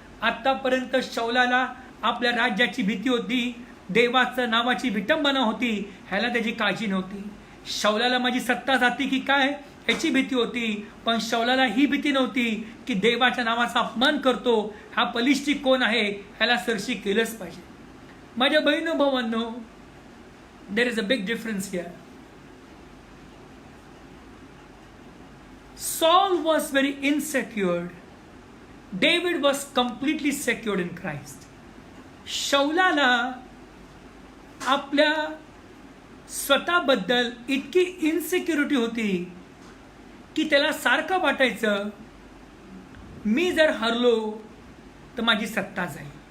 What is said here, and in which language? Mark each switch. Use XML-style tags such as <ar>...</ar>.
<mr>आतापर्यंत शौलाला आपल्या राज्याची भीती होती, देवाचं नावाची विटंबना होती, ह्याला त्याची काळजी नव्हती. शौलाला माझी सत्ता जाती की काय ह्याची भीती होती, पण शौलाला ही भीती नव्हती की देवाच्या नावाचा अपमान करतो, हा बलिष्ठी कोण आहे, ह्याला सरशी केलंच पाहिजे. माझ्या बहिणी भावांनो,</mr> <en>there is a big difference here. Saul was very insecure. David was completely secured in Christ.</en> <mr>शौलाला आपल्या स्वतःबद्दल इतकी इन्सिक्युरिटी होती की त्याला सारखं वाटायचं, मी जर हरलो तर माझी सत्ता जाईल.</mr>